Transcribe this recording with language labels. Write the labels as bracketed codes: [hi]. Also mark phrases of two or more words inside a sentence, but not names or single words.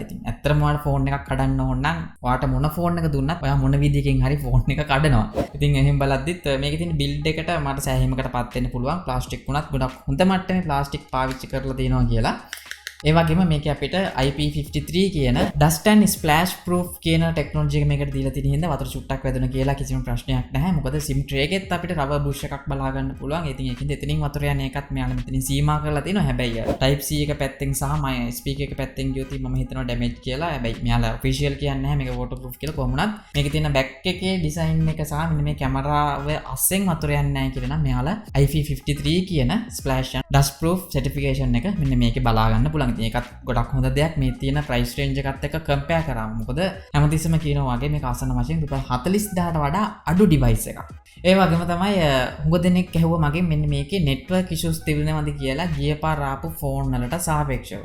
[si] ඉතින් ඇත්තටම ඔයාලා phone එකක් කඩන්න ඕන නම් ඔයාට මොන phone එක දුන්නත් ඔයා මොන විදිහකින් හරි ෆෝන් එක කඩනවා. ඉතින් එහෙම බලද්දිත් මේකේ තියෙන බිල්ඩ් එකට මට සෑහීමකටපත් වෙන්න පුළුවන්. ප්ලාස්ටික් වුණත් ගොඩක් හොඳ මට්ටමේ ප්ලාස්ටික් පාවිච්චි කරලා තියෙනවා කියලා. ඒ වගේම මේකේ අපිට IP53 කියන [en] dust and splash proof [si] කියන ටෙක්නොලොජි එක මේකට දීලා තියෙන හින්දා වතුර චුට්ටක් වැදුණා කියලා කිසිම ප්‍රශ්නයක් නැහැ. මොකද [en] SIM tray [si] එකෙත් අපිට [en] rubber bush [si] එකක් බලා ගන්න පුළුවන්. ඉතින් ඒකින්ද එතනින් වතුර යන එකත් මෙයාලා මෙතනින් සීමා කරලා තියෙනවා. හැබැයි [en] type C [si] එක පැත්තෙන් සහ [en] my speaker [si] එක පැත්තෙන් ගියොත් මම හිතනවා damage කියලා. හැබැයි මෙයාලා official කියන්නේ නැහැ මේක waterproof කියලා. කොහොමුණත් මේකේ තියෙන back එකේ design එක සහ මෙන්න මේ කැමරාව අස්සෙන් වතුර යන්නේ නැහැ කියලා නම් මෙයාලා IP53 කියන [en] splash and dust proof certification [si] එක මෙන්න මේකේ බලා ගන්න පුළුවන්. ඒකත් ගොඩක් හොඳ දෙයක් මේ තියෙන [en] price range [si] එකත් එක්ක කම්පෙයාර් කරාම. මොකද හැමතිස්සෙම කියනවා වගේ මේක ආසන්න වශයෙන් රුපියල් 40000ට වඩා අඩු ඩිවයිස් එකක්. ඒ වගේම තමයි හුඟ දෙනෙක් ඇහුවා මගෙන් මෙන්න මේකේ [en] network issues [si] තිබුණාද කියලා ගිය පාර ආපු ෆෝන් වලට සාපේක්ෂව.